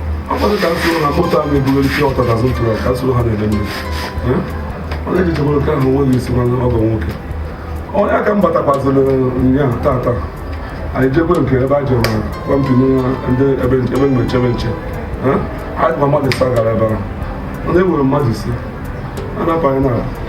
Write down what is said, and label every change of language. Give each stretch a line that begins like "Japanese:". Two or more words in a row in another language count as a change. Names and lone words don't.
Igbo: Ọ bụ ka m kwuru na moto a na-ebugharị
English: pure water
Igbo: thousand twelve, ka m soro ha na-ede mmiri. Eh? Ọ na-eji chekwara nke ahụ nweghị isi nwanne ọgọ nwoke. Ọ ya ka m batakwazịrị ụnyaahụ taata. Anyị jekwe nke ebe a jere na kọmpini na ndị ebe, ebe m nche, ebe nche. Eh? Anyị ma mmadụ ise gara ebe ahụ. Ọ na-ewere mmadụ ise. A na-apụ anyị n'ala.